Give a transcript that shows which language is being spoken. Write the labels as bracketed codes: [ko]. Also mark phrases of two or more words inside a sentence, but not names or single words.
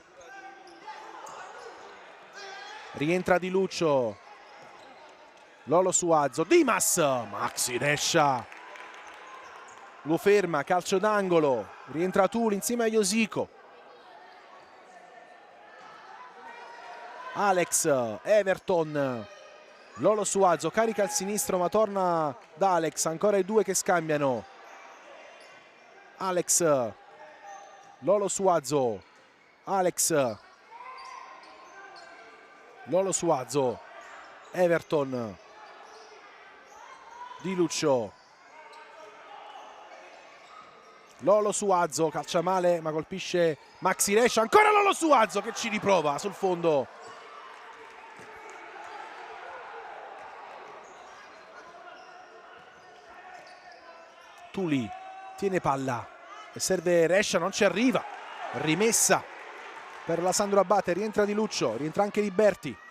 [it] Rientra Di Luccio, Lolo Suazo, Dimas, Maxi Rescia lo ferma, calcio d'angolo, rientra Tuli insieme a Josico. Alex, Everton, Lolo Suazo carica al sinistro ma torna da Alex, ancora i due che scambiano. Alex, Lolo Suazo, Alex, Lolo Suazo, Everton, Di Luccio, Lolo Suazo calcia male ma colpisce Maxi Rescia, ancora Lolo Suazo che ci riprova sul fondo. Tuli tiene palla e serve Rescia, non ci arriva, rimessa per la Sandro Abate, rientra Di Luccio, rientra anche Liberti.